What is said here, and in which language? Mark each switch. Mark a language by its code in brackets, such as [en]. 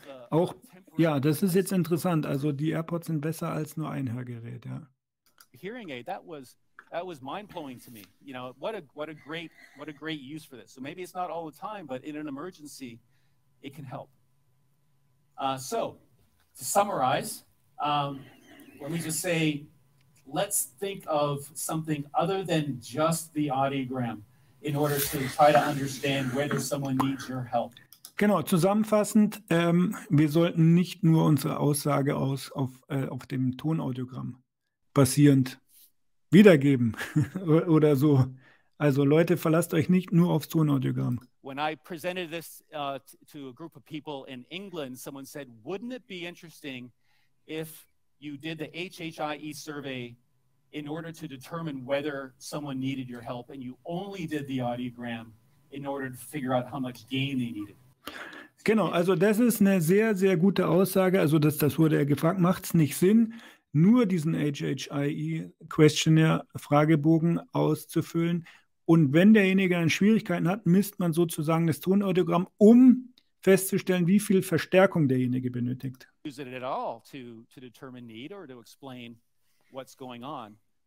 [de] Auch, ja, das ist jetzt interessant. Also die AirPods sind besser als nur ein Hörgerät, ja. [en] Hearing aid, that was mind-blowing to me. You know, what a great use for this. So maybe it's not all the time, but in an emergency, it can help. So to summarize, let me just say, let's think of something other than just the audiogram in order to try to understand whether someone needs your help. [de] Genau, zusammenfassend, wir sollten nicht nur unsere Aussage auf dem Tonaudiogramm basierend wiedergeben oder so. Also Leute, verlasst euch nicht nur aufs Tonaudiogramm. [en] When I presented this to a group of people in England, someone said, wouldn't it be interesting if you did the HHIE survey in order to determine whether someone needed your help and you only did the audiogram in order to figure out how much gain they needed? [de] Genau, also das ist eine sehr, sehr gute Aussage. Also das wurde ja gefragt, macht es nicht Sinn, nur diesen HHIE-Questionnaire-Fragebogen auszufüllen? Und wenn derjenige dann Schwierigkeiten hat, misst man sozusagen das Tonaudiogramm, um festzustellen, wie viel Verstärkung derjenige benötigt. [en] Use it at all to determine need or to explain what's going on.